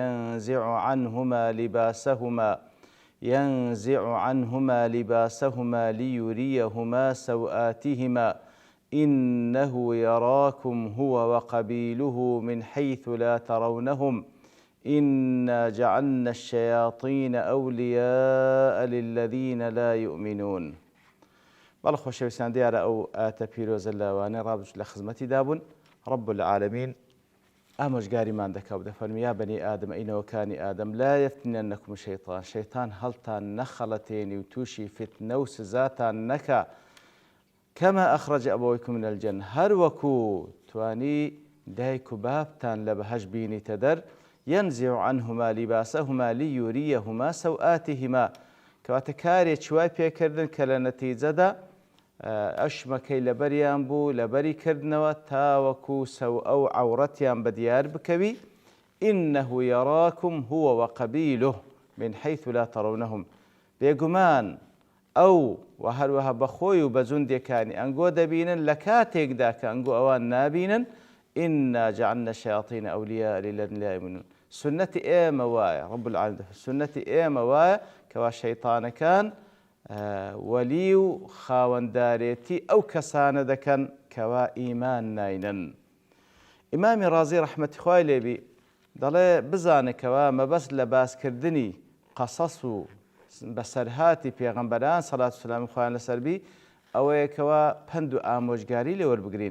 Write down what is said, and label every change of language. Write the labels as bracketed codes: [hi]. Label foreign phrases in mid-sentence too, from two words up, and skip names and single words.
[ar] ينزع عنهما لباسهما ليريهما سوآتهما إنه يراكم هو وقبيله من حيث لا ترونهم إنا جعلنا الشياطين أولياء للذين لا يؤمنون. [ckb] بەڵە خۆشەویستان دیارە ئەو ئاتە پیرۆزە لاوانە ڕابردوو لە خزمەتی دابوون. [ar] رب العالمین [ckb] ئامۆژگاریمان دەکا و دەفەرمێ [ar] یا بەنی ئادەم [ckb] ئەینەوەکانی ئادەم [ar] لا یەفتنەنەکم شەیطان [ckb] شەیطان هەڵتان نەخەڵەتێنی و تووشی فتنە و سزاتان نەکا [ar] کەما ئەخرەج ئەبەوەیکم من الجەنە [ckb] هەروەکو توانی دایک و بابتان لە بەهەشت بینیتە دەر [ar] ينزع عنهما لباسهما ليريهما سوآتهما [ckb] کەواتە کارێکی وای پێکردن کە لە نەتیجەدا ئەشمەکەی لەبەریان بوو لەبەری کردنەوە تاوەکو سەوئە و عەورەتیان بەدیار بکەوی [ar] إنه يراكم هو وقبيله من حيث لا ترونهم [ckb] بێگومان ئەو و هەروەها بەخۆی و بە جوندێکانی ئەنگۆ دەبینن لە کاتێکدا کە ئەنگۆ ئەوان نابینن [ar] إنا جعلنا الشياطين أولياء للذين لا يؤمنون. [ckb] سنة ئێمە وایە [ar] رب العالمين [ckb] سنة ئێمە وایە کەوا شەیطانەکان وەلی و خاوەندارێتی ئەو کەسانە دەکەن کەوا ئیمان ناینن. ئیمامی ڕازی ڕەحمەتی خوای لێبی دەڵێ بزانێکەوە مەبەست لە باسکردنی قەسەس و بەسەرهاتی پێغەمبەران سەڵات و سەلامی خوایان لەسەربی ئەوەیەکەوە پند و ئامۆژگاری لێ وەربگرین.